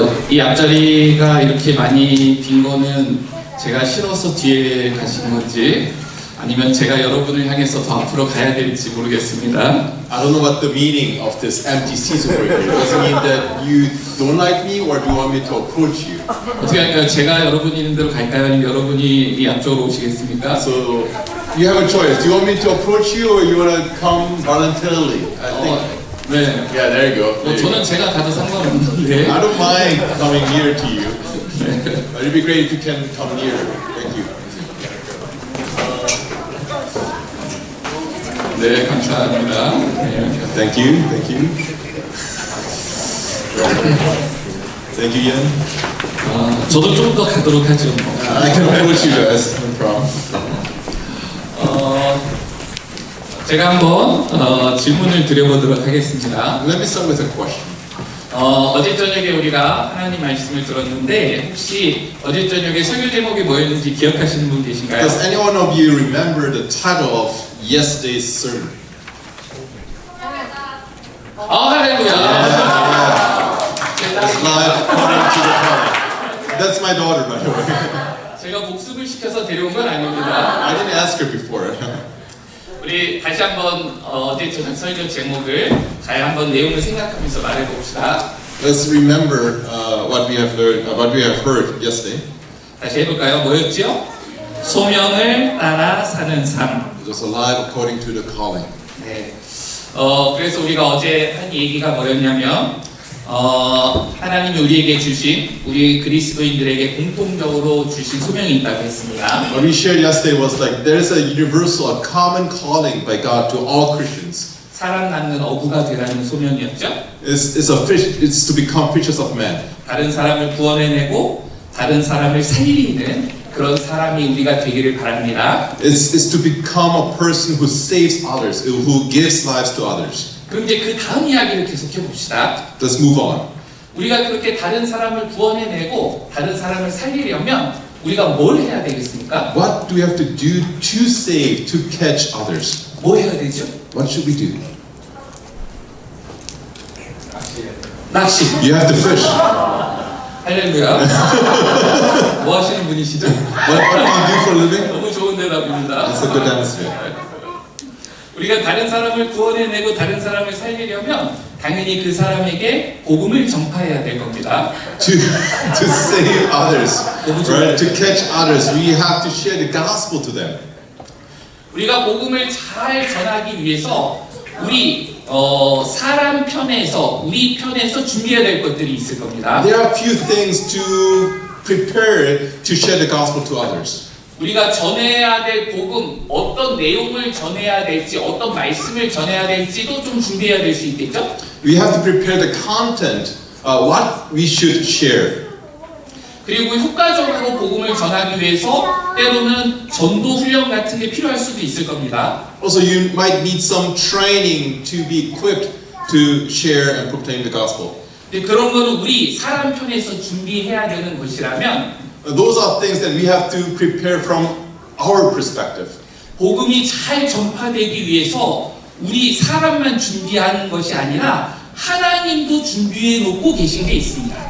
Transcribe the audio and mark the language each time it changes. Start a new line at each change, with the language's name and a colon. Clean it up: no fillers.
Korean: 이 앞자리가 이렇게 많이 빈 거는 제가 싫어서 뒤에 가신 건지 아니면 제가 여러분을 향해서 더 앞으로 가야 될지 모르겠습니다.
English: I don't know what the meaning of this empty seats over here. Does it mean that you don't like me or do you want me to approach you?
Korean: 어떻게 할까요? 제가 여러분이 있는 대로 갈까요? 아니면 여러분이 이 앞쪽으로 오시겠습니까?
English: So you have a choice. Do you want me to approach you or you want to come voluntarily? I think.
Korean: 네.
English: Yeah, there you go. There you
Korean: 저는
English: go.
Korean: 제가 가도 상관없는데.
English: I don't mind coming near to you. But it'd be great if you can come near. Thank you.
Korean: 네, 감사합니다. 네.
English: Thank you. Thank you. Thank you, Ian.
Korean: 저도 좀 더 가도록 하죠.
English: I can approach you guys. No problem.
Korean: 제가 한번 질문을 드려보도록 하겠습니다.
English: Let me start with a question.
Korean: 어제 저녁에 우리가 하나님 말씀을 들었는데 혹시 어제 저녁에 설교 제목이 뭐였는지 기억하시는 분 계신가요?
English: Does anyone of you remember the title of yesterday's sermon?
Korean: 할렐루야.
English: Live according to the calling. That's my daughter, by the way.
Korean: 제가 복습을 시켜서 데려온 건 아닙니다.
English: I didn't ask her before.
Korean: 우리 다시 한번 어제 저녁 설교 제목을 잘 한번 내용을 생각하면서 말해봅시다.
English: Let's remember what we have learned, what we have heard yesterday.
Korean: 다시 해볼까요? 뭐였죠? 소명을 따라 사는 삶.
English: It was alive according to the calling.
Korean: 네. 그래서 우리가 어제 한 얘기가 뭐였냐면 하나님이 우리에게 주신 우리 그리스도인들에게 공통적으로 주신 소명이 있다고 했습니다.
English: What we shared yesterday was like there's a universal, a common calling by God to all Christians.
Korean: 사람 낳는 어부가 되라는 소명이었죠.
English: It's to become fishers of men.
Korean: 다른 사람을 구원해내고 다른 사람을 살리는 그런 사람이 우리가 되기를 바랍니다.
English: It's to become a person who saves others, who gives lives to others.
Korean: 그럼 이제 그 다음 이야기를 계속해 봅시다.
English: Let's move on.
Korean: 우리가 그렇게 다른 사람을 구원해내고 다른 사람을 살리려면 우리가 뭘 해야 되겠습니까?
English: What do we have to do to save, to catch others?
Korean: 뭐 해야 되죠?
English: What should we do?
Korean: 낚시.
English: You have to fish.
Korean: 할렐루야. 뭐 하시는 분이시죠?
English: What do you do for a living?
Korean: 너무 좋은 대답입니다.
English: That's a good answer.
Korean: 우리가 다른 사람을 구원해내고 다른 사람을 살리려면 당연히 그 사람에게 복음을 전파해야 될 겁니다.
English: To save others, right? To catch others, we have to share the gospel to them.
Korean: 우리가 복음을 잘 전하기 위해서 우리 사람 편에서 우리 편에서 준비해야 될 것들이 있을 겁니다.
English: There are a few things to prepare to share the gospel to others.
Korean: 우리가 전해야 될 복음, 어떤 내용을 전해야 될지, 어떤 말씀을 전해야 될지도 좀 준비해야 될 수 있겠죠?
English: We have to prepare the content, what we should share.
Korean: 그리고 효과적으로 복음을 전하기 위해서 때로는 전도 훈련 같은 게 필요할 수도 있을 겁니다.
English: Also, you might need some training to be equipped to share and proclaim the gospel.
Korean: 근데 그런 거는 우리 사람 편에서 준비해야 되는 것이라면
English: Those are things that we have to prepare from our perspective.
Korean: 복음이 잘 전파되기 위해서 우리 사람만 준비하는 것이 아니라 하나님도 준비해 놓고 계신 게 있습니다.